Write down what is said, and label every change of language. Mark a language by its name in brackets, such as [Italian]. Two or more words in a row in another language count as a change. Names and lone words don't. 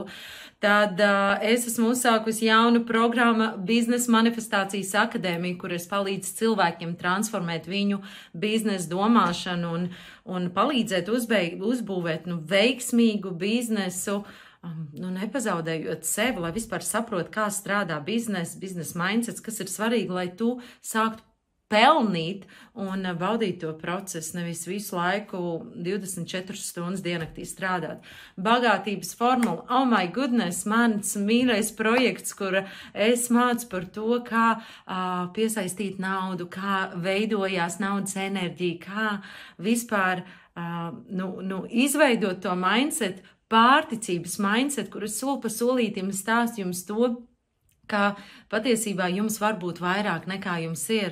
[Latvian] Tad es esmu uzsākusi jaunu programmu Biznesa manifestācijas akadēmiju, kur es palīdzu cilvēkiem transformēt viņu biznesa domāšanu un palīdzēt uzbūvēt veiksmīgu biznesu, nepazaudējot sevi, lai vispār saprot, kā strādā biznesa mindsets, kas ir svarīgi, lai tu sāktu pelnīt un baudīt to procesu, nevis visu laiku 24 stundas diennaktī strādāt. Bagātības formula, [English] oh my goodness, [Latvian] mans mīļais projekts, kur es mācu par to, kā piesaistīt naudu, kā veidojās naudas enerģija, kā vispār izveidot to mindset, pārticības mindset, kuras soli pa solītim stāst jums to, ka patiesībā jums var būt vairāk nekā jums ir.